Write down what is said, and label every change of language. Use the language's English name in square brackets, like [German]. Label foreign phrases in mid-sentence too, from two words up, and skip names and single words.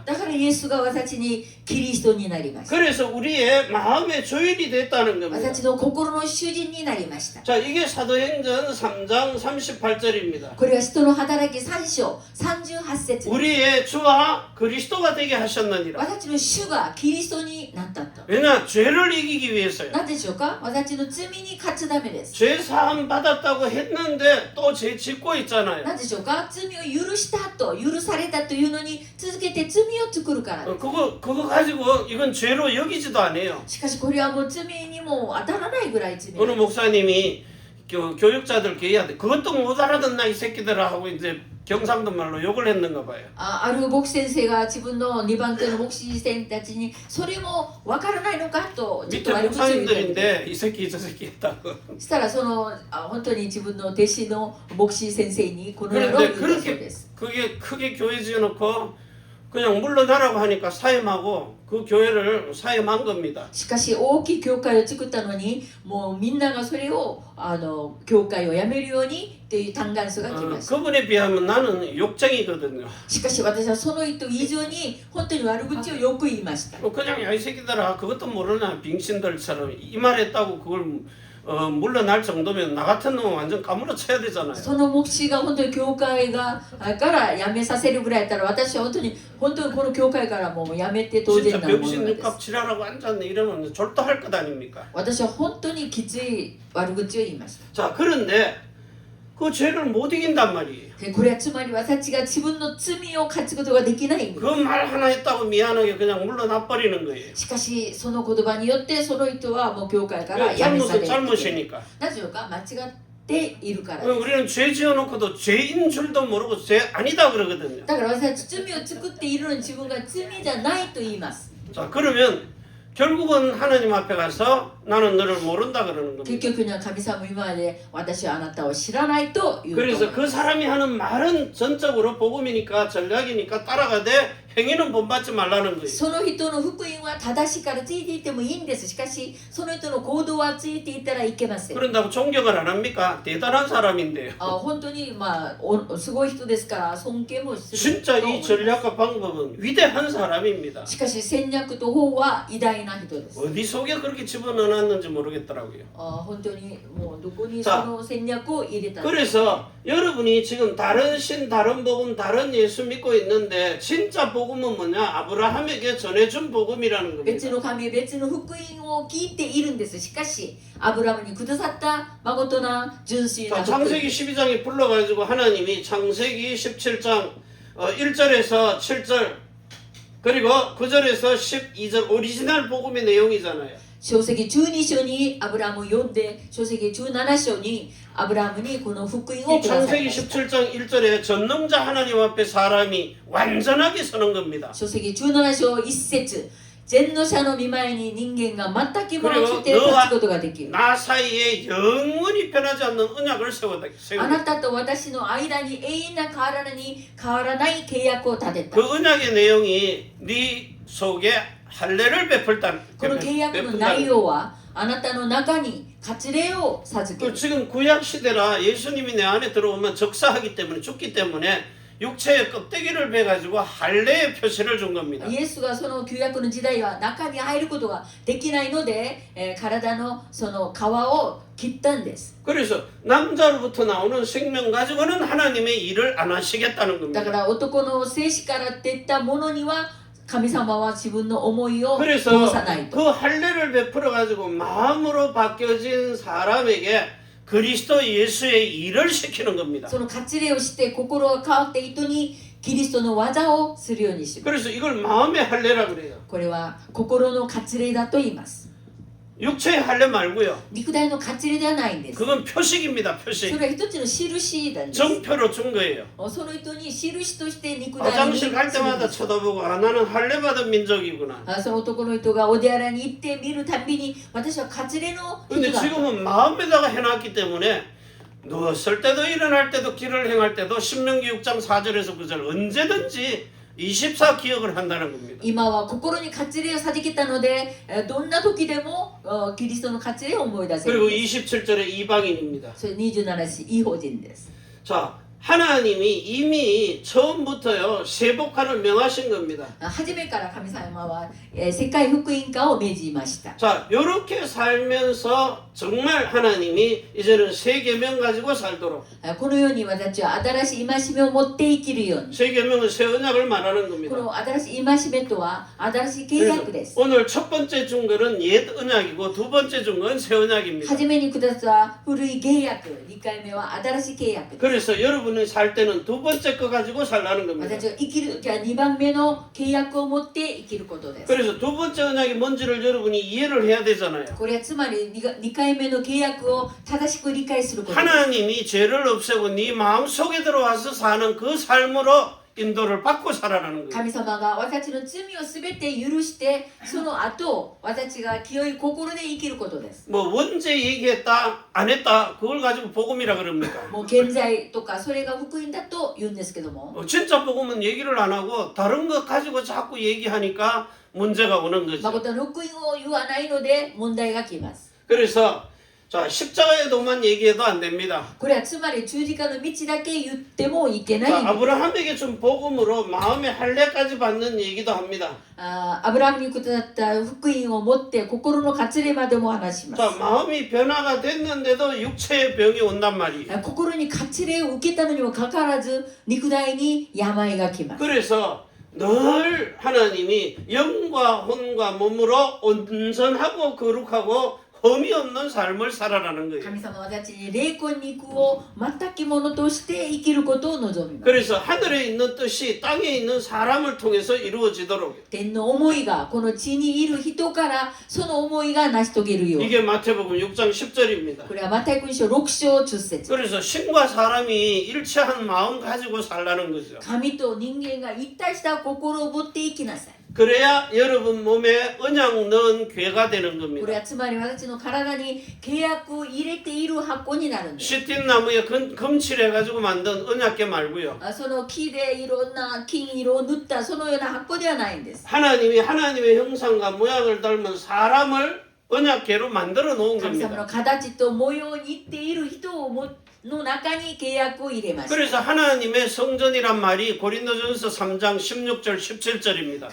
[Japanese] だからイエスが私にキリストになりました [Korean] 그래서 우리의 마음의 주인이 됐다는 겁니다. [Japanese] 私の心の主人になりました [Korean] 자, 이게 사도행전 3장 38절입니다. [Japanese] これは使徒の働き3章38節 [Korean] 우리의 주와 그리스도가 되게 하셨느니라. [Japanese] 私の主がキリストになったと [Korean] 왜냐? 죄를 이기기 위해서요. [Japanese] 何でしょうか私の罪に勝つためです [Korean] 죄 사함 받았다고 했는데 또 죄 짓고 있잖아요. [Japanese] 何でしょうか罪を許したと許されたというのに続けて罪を作るからです [Korean] 그거 가지고 이건 죄로 여기지도 않아요. [Japanese] しかしこれはもう罪にも当たらないぐらい罪 [Korean] 어느 목사님이 교육자들 얘기하는데 그것도 못 알아듣나 이 새끼들아 하고 이제 경상도 말로 욕을 했는가 봐요. [Japanese] ある牧師先生が自分の2番手の牧師先生たちにそれも分からないのかとちょっと [Korean] 밑에 [Japanese] 悪口を言って [Korean] 목사님들인데 이 새끼 저 새끼 했다고. [Japanese] そしたらその本当に自分の弟子の牧師先生にこのように言ったそうです [Korean] 그게 크게 교회 지어놓고 그냥 물러나라고 하니까 사임하고 그 교회를 사임한 겁니다. [Japanese] しかし大きい教会を作ったのにもうみんながそれを教会を辞めるようにという嘆願書が来ました。 [Korean] 그분에 비하면 나는 욕쟁이거든요. [Japanese] しかし私はその人以上に本当に悪口をよく言いました。 [Korean] 그냥 야 이 새끼들아 그것도 모르나 빙신들처럼 이 말했다고 그걸 물러날 정도면 나 같은 놈은 완전 까무러쳐야 되잖아요. [Japanese] その牧師が本当に教会がから辞めさせるぐらいだったら私は本当にこの教会からもう辞めて当然 [Korean] 진짜 [Japanese] なもの [Korean] 병신 [Japanese] です。 [Korean] 육갑 지랄하고 앉았네 이러면 졸도할 것 아닙니까? [Japanese] 私は本当にきつい悪口を言いました。 [Korean] 자 그런데 그 죄를 못 이긴단 말이에요. [Japanese] でこれはつまり私が自分の罪を勝つことができない。 [Korean] 그 말 하나 했다고 미안하게 그냥 물러나 버리는 거예요. [Japanese] しかしその言葉によってその人はもう教会から辞めされる。 [Korean] 잘못이니까. [Japanese] なぜか間違っているからです。 [Korean] 우리는 죄 지어놓고도 죄인 줄도 모르고 죄 아니다 그러거든요. [Japanese] だから私たち罪を作っているのに自分が罪じゃないと言います。 [Korean] 자 그러면 결국은 하나님 앞에 가서 나는 너를 모른다 그러는 [Japanese] 結 [Korean] 겁니다. [Japanese] 局には神様今まで私はあなたを知らないと言うと思い [Korean] 그래서 [Japanese] ます。 [Korean] 그 사람이 하는 말은 전적으로 복음이니까 전략이니까 따라가되 행위는 본받지 말라는 거예요. [Japanese] その人の福音は正しいからついていってもいいんです。しかしその人の行動はついていったらいけません。 [Korean] 그런다고 존경을 안 합니까? 대단한 사람인데요. [Japanese] 本当にすごい人ですから尊敬もする [Korean] 진짜 [Japanese] と思い [Korean] 이 [Japanese] ます。 [Korean] 전략과 방법은 위대한 사람입니다. [Japanese] しかし戦略と方は偉大な人です。 [Korean] 어디 속에 그렇게 집어넣었는지 모르겠더라고요. [Japanese] 本当にもうどこにそさあの戦略を入れたのか。 [Korean] 그래서 여러분이 지금 다른 신, 다른 복음, 다른 예수 믿고 있는데 진짜 복음은 뭐냐? 아브라함에게 전해준 복음이라는 [Japanese] 別 [Korean] 겁니다. [Japanese] の神、別の福音を聞いているんです。しかしアブラムにくださった誠な純粋な [Korean] 자, [Japanese] 福音。 [Korean] 창세기 12장에 불러가지고 하나님이 창세기 17장 1절에서 7절 그리고 9절에서 12절 오리지널 복음의 내용이잖아요. [Japanese] 書籍12章にアブラムを読んで、書籍17章にアブラムにこの福音を [Korean] 이 [Japanese] ください [Korean] 창세기 [Japanese] ました。 [Korean] 17장 1절에 전능자 하나님 앞에 사람이 완전하게 서는 겁니다. [Japanese] 書籍17章1節、全能者の御前に人間が全くものをして立つことができる。 [Korean] 나 사이에 영원히 변하지 않는 언약을 세웠다. [Japanese] あなたと私の間に永遠な変わらない契約を立てた。 [Korean] 그 언약의 내용이 네 속에 할례를 베풀다. [Japanese] この契約の内容はあなたの中に割礼を授け [Korean] 그 [Japanese] る。 [Korean] 지금 구약 시대라 예수님이 내 안에 들어오면 적사하기 때문에 죽기 때문에 육체의 껍데기를 베가지고 할례의 표시를 준 겁니다. [Japanese] イエスがその旧約の時代は中に入ることができないので、体のその皮を切ったんです。 [Korean] 그래서 남자로부터 나오는 생명 가지고는 하나님의 일을 안 하시겠다는 [Japanese] だ [Korean] 겁니다. [Japanese] から男の精子から出たものには神様は自分の思いを [Korean] 그래서 [Japanese] 通さないと。 [Korean] 그 할례를 베풀어 가지고 마음으로 바뀌어진 사람에게 그리스도 예수의 일을 시키는 겁니다. [Japanese] その割礼をして心が変わった人にキリストの技をするようにします。 [Korean] 그래서 이걸 마음의 할례라 그래요. [Japanese] これは心の割礼だと言います。 [Korean] 육체의 할례 말고요. [Japanese] 肉体の割礼ではないんです。 [Korean] 그건 표식입니다. [Japanese] そ [Korean] 표식. [Japanese] れは一つの印なんです。 [Korean] 정표로 준 거예요. [Japanese] その人に印として肉体に [Korean] 화장실 갈 때마다 쳐다보고 아 나는 할례 받은 민족이구나. [Japanese] その男の人がお手洗いに行って見るたびに私は割礼の [Korean] 근데 [Japanese] 人だ。 [Korean] 지금은 마음에다가 해놨기 때문에 누웠을 때도 일어날 때도 길을 행할 때도 신명기 6장 4절에서 9절 언제든지 24 기억을 한다는 겁니다. [Japanese] 今は心に割礼を授けたので、どんな時でもキリストの割礼を思い出せる。 [Korean] 그리고 27절에 이방인입니다. [Japanese] それ27節、異邦人です。 [Korean] 자, 하나님이 이미 처음부터요 세복화를 명하신 겁니다. [Japanese] 初めから神様は世界福音化を命じました。 [Korean] 자, 이렇게 살면서 정말 하나님이 이제는 새 계명 가지고 살도록 [Japanese] このように私は新しい戒めを持って生きるように。 [Korean] 새 계명은 새 언약을 말하는 [Japanese] こ [Korean] 겁니다. [Japanese] の新しい戒めとは新しい契 [Korean] 그래서 [Japanese] 約です。 [Korean] 오늘 첫 번째 준 거는 옛 언약이고 두 번째 준 건 새 언약입니다. [Japanese] 初めにくださった古い契約、2回目は新しい契約です。 [Korean] 그래서 여러분이 살 때는 두 번째 거 가지고 살라는 겁니다. [Japanese] 私は生きる、じゃあ2番目の契約を持って生きることです。 [Korean] 그래서 두 번째 언약이 뭔지를 여러분이 이해를 해야 되잖아요. [Japanese] これはつまり2回目の契約を正しく理解することです。 [Korean] 하나님이 죄를 없애고 네 마음 속에 들어와서 사는 그 삶으로 인도를 받고 살아라는 거예요. [Japanese] 神様が私たちの罪をすべて許して、その後私たちが清い心で生きることです。 [Korean] 뭐 언제 얘기했다 안 했다 그걸 가지고 복음이라 그럽니까? [Japanese] もう現在とかそれが福音だと言うんですけども、 [Korean] 진짜 복음은 얘기를 안 하고 다른 것 가지고 자꾸 얘기하니까 문제가 오는 거죠. [Japanese] 誠の福音を言わないので問題が来ます。 [Korean] 그래서 자 십자가에도만 얘기해도 안 됩니다. [Japanese] これはつまり十字架の道だけ言ってもいけない。 [Korean] 자, 아브라함에게 준 복음으로 마음의 할례까지 받는 얘기도 합니다. [Japanese] アブラハムにくださった福音を持って心の割礼までも話しま [Korean] 자 [Japanese] す。 [Korean] 마음이 변화가 됐는데도 육체의 병이 온단 말이에요. [Japanese] 心に割礼を受けたのにもかかわらず肉体に病が来ます。 [Korean] 그래서 늘 하나님이 영과 혼과 몸으로 온전하고 거룩하고 흠이 없는 삶을 살아라는 거예요. [Japanese] 神様は私たちに霊魂肉を全きものとして生きることを望みます。 [Korean] 그래서 하늘에 있는 뜻이 땅에 있는 사람을 통해서 이루어지도록 [Japanese] 天の思いがこの地にいる人からその思いが成し遂げるように。 [Korean] 이게 마태복음 6장 10절입니다. [Japanese] これはマタイ福音書6章10節。 [Korean] 그래서 신과 사람이 일체한 마음 가지고 살라는 거죠. [Japanese] 神と人間が一体した心を持って生きなさい。 [Korean] 그래야 여러분 몸에 언약 넣은 괴가 되는 [Japanese] これ [Korean] 겁니다. [Japanese] はつまり私の体に契約を入れている箱になるんです。 [Korean] 시틴나무에 금칠해가지고 만든 언약궤 말고요. [Japanese] その木でいろんな金色を塗ったそのような箱ではないんです。 [Korean] 하나님이 하나님의 형상과 모양을 닮은 사람을 언약궤로 만들어 놓은 [Japanese] 神様の [Korean] 겁니다. [Japanese] 形と模様に似ている人をの中に契約を入れました。 [Korean] 그래서 하나님의 성전이란 말이 고린도전서 3장 16절 17절입니다.